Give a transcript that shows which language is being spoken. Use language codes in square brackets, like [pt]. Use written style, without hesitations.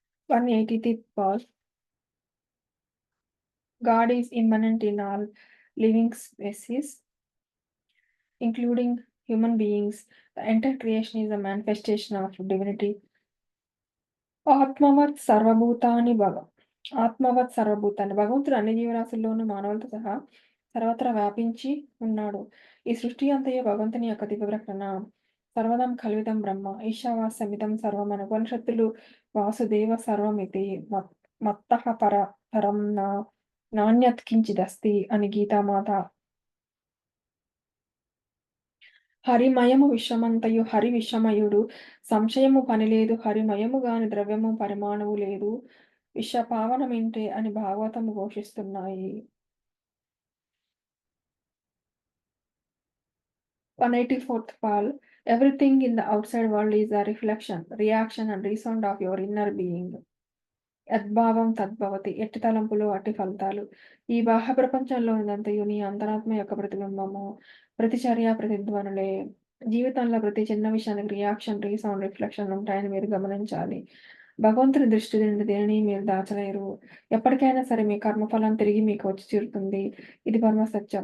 [en] 180th verse. God is immanent in all living species, including human beings. The entire creation is a manifestation of divinity. [sa] ఆత్మవత్ సర్వభూతాని ఆత్మవత్ సర్వభూతాన్ని [te] భగవంతుడు అన్ని జీవరాశుల్లోనూ మానవులతో సహా సర్వత్రా వ్యాపించి ఉన్నాడు. ఈ సృష్టి అంతయు భగవంతుని యొక్క దివ్య ప్రకటన. [sa] సర్వదం కల్విదం బ్రహ్మ ఈశావాస్యమిదం సర్వం [te] అని ఉపనిషత్తులు [sa] వాసుదేవ సర్వమితి మత్తః పరం నాణ్యత్ కించిదస్తి [te] అని గీతామాత. హరిమయము విశ్వమంతయు హరి విశ్వమయుడు సంశయము పనిలేదు హరిమయము గాని ద్రవ్యము పరిమాణము లేదు విశ్వపావనమింటే అని భాగవతము ఘోషిస్తున్నాయి. [en] 184th Pal. Everything in the outside world is a reflection, reaction and resound of your inner being. [sa] యద్భావం తద్భవతి. [te] ఎట్టి తలంపులు అట్టి ఫలితాలు. ఈ బాహ్య ప్రపంచంలోనిదంతయు నీ అంతరాత్మ యొక్క ప్రతిబింబము. ప్రతిచర్య ప్రతిధ్వనులే. జీవితంలో ప్రతి చిన్న విషయానికి [en] reaction, resound, reflection [te] ఉంటాయని మీరు గమనించాలి. భగవంతుని దృష్టి నుండి దేనిని మీరు దాచలేరు. ఎప్పటికైనా సరే మీ కర్మఫలం తిరిగి మీకు వచ్చి చేరుతుంది. ఇది పరమ సత్యం.